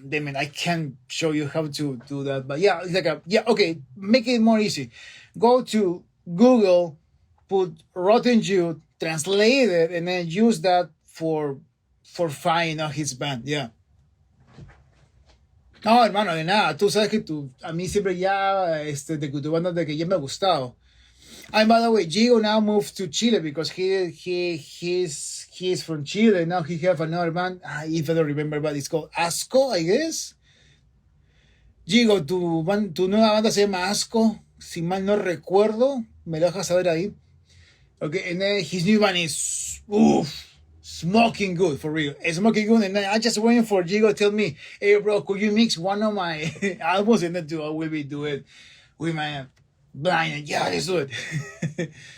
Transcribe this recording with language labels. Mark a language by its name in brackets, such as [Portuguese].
[English] Damn it, I can't show you how to do that. But yeah, it's like okay, make it more easy. Go to Google, put Rotten Youth, translate it, and then use that for finding out his band. Yeah. [Spanish] No, hermano, de nada. Tú sabes que a mí siempre ya, de tu banda, de que ya me ha gustado. [English] And by the way, Gio now moved to Chile because he's from Chile. Now he have another band. If I don't remember, but it's called Asco, I guess. [Spanish] Gio, tu nueva banda se llama Asco. Si mal no recuerdo, me lo dejas saber ahí. [English] Okay, and then his new band is smoking good, for real. It's smoking good, and I just waiting for Gigo to tell me, hey bro, could you mix one of my albums? And then I will be do it with my blind. Yeah, let's do it.